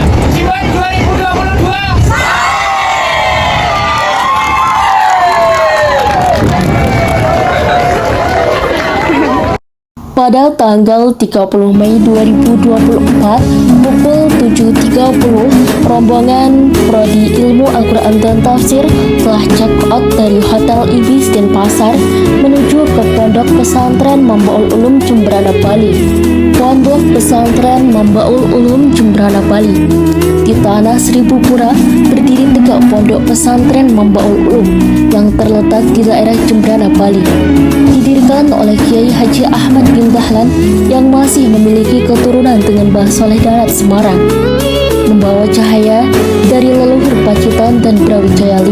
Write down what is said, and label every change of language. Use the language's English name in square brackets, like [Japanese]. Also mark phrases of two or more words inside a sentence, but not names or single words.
[Indonesian] Pada tanggal 30 Mei 2024 pukul 7.30, rombongan Prodi Ilmu Al-Quran dan Tafsir telah [English] check out [Indonesian] dari Hotel Ibis Denpasar menuju ke Pondok Pesantren Mambaul Ulum Jembrana, Bali. Pondok Pesantren Mambaul Ulum Jembrana, Bali. Di tanah Seribu Pura berdiri tegak Pondok Pesantren Mambaul Ulum yang terletak di daerah Jembrana, Bali. Didirikan oleh Kiai Haji Ahmad bin Dahlan yang masih memiliki keturunan dengan Mbah Soleh Darat Semarang, membawa cahaya dari leluhur Pacitan dan Brawijaya V.